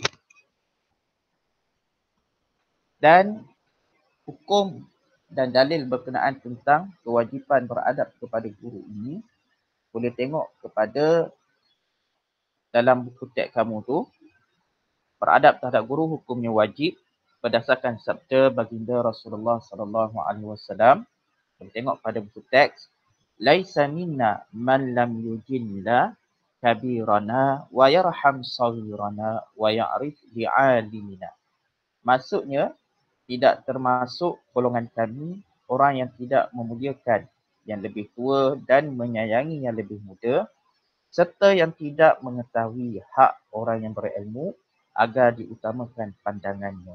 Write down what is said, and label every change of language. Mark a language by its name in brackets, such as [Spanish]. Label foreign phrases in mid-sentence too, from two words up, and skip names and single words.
[Malay] Dan hukum dan dalil berkenaan tentang kewajipan beradab kepada guru ini boleh tengok kepada dalam buku teks kamu tu. Beradab terhadap guru hukumnya wajib berdasarkan sabda baginda Rasulullah [Arabic] صلى الله عليه وسلم. [Malay] Boleh tengok pada buku teks, [Arabic] ليس منا من لم يجل كبيرنا ويرحم صغيرنا ويعرف لعالمنا. [Malay] Maksudnya, tidak termasuk golongan kami orang yang tidak memuliakan yang lebih tua dan menyayangi yang lebih muda, serta yang tidak mengetahui hak orang yang berilmu agar diutamakan pandangannya.